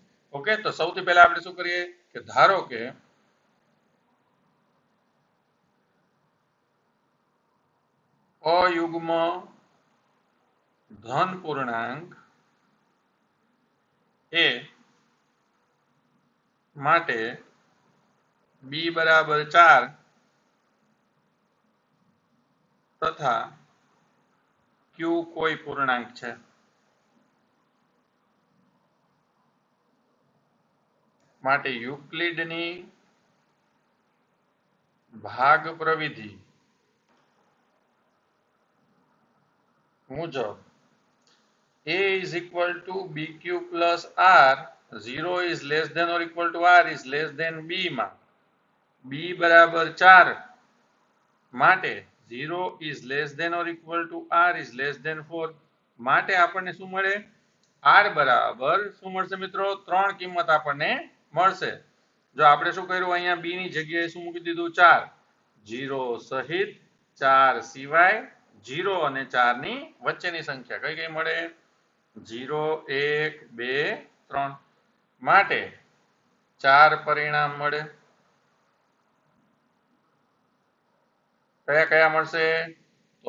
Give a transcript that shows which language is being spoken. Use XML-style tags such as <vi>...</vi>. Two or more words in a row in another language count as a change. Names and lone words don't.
<gu>ઓકે, તો સૌથી પહેલા આપણે શું કરીએ કે ધારો કે અયુગ્મ ધન પૂર્ણાંક એ માટે b = 4 તથા q કોઈ પૂર્ણાંક છે. માટે યુક્લિડની ભાગ પ્રવિધિ મુજબ a = bq + r</gu> <en>0 is less than or equal to r is less than b</en> <gu>માં b = 4 માટે</gu> <en>0 is less than or equal to r is less than 4</en> <gu>માટે આપણને શું મળે? r બરાબર શું મળશે મિત્રો? 3 કિંમત આપણને મળશે. જો આપણે શું કર્યું અહીંયા b ની જગ્યાએ શું મૂકી દીધું 4 0 સહિત 4 સિવાય 0 અને 4 ની વચ્ચેની સંખ્યા કઈ કઈ મળે 0 1 2 3 માટે 4 પરિણામ મળે કયા કયા મળશે તો</gu>